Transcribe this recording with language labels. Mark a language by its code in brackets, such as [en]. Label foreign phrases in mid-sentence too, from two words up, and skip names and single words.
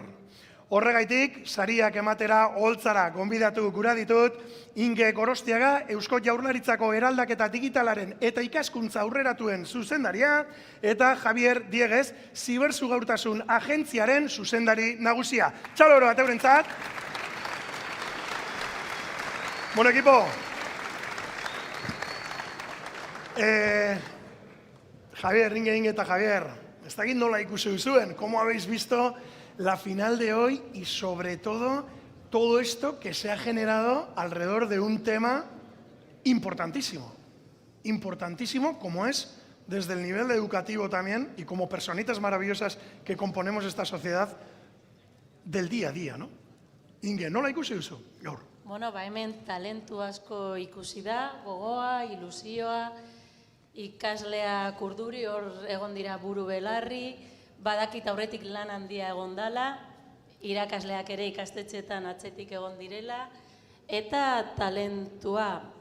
[eu] Horregaitik, sariak ematera holtzara gonbidatu gura ditut, Inge Gorostiaga, Eusko Jaurlaritzako eraldaketa digitalaren eta ikaskuntza aurreratuen zuzendaria, eta Javier Dieguez, Zibersugaurtasun agentziaren zuzendari nagusia. Txaloro bat eurentzat. [es] Bueno, equipo. [eu] Javier, Inge eta Javier, ez dakit nola ikusi duzuen, [es] ¿cómo habéis visto la final de hoy y sobre todo esto que se ha generado alrededor de un tema importantísimo? Importantísimo como es desde el nivel educativo también y como personitas maravillosas que componemos esta sociedad del día a día, ¿no? [eu] Inge, nola ikusi duzu gaur? Bueno, hemen talentu asko ikusi da, gogoa, ilusioa, ikaslea kurduri, hor egon dira buru belarri, badakit aurretik lan handia egon dala, irakasleak ere ikastetxetan atzetik egon direla, eta talentua.